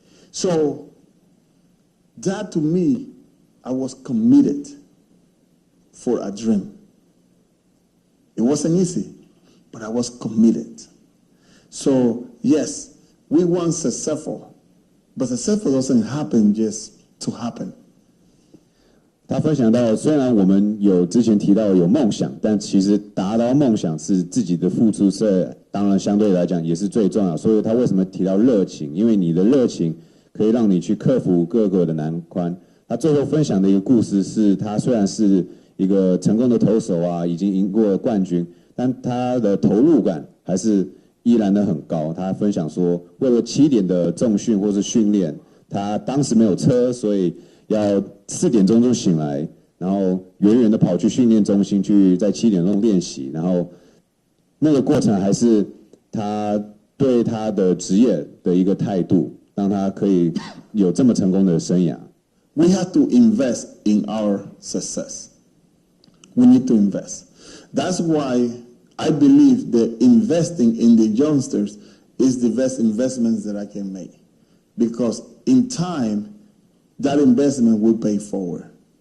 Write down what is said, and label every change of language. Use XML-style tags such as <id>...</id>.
<en>So that to me, I was committed for a dream. It wasn't easy, but I was committed. So yes, we want successful, but successful doesn't happen just to happen.</en> <zh>他分享到，虽然我们有之前提到有梦想，但其实达到梦想是自己的付出，是当然相对来讲也是最重要。所以他为什么提到热情？因为你的热情可以让你去克服各个的难关。他最后分享的一个故事是，他虽然是一个成功的投手啊，已经赢过冠军，但他的投入感还是依然的很高。他分享说，为了7点的重训或是训练，他当时没有车，所以要4点钟就醒来，然后远远的跑去训练中心去在7点钟练习，然后那个过程还是他对他的职业的一个态度，让他可以有这么成功的生涯。</zh> <en>We have to invest in our success. We need to invest. That's why I believe that investing in the youngsters is the best investments that I can make. Because in time, that investment will pay forward.</en>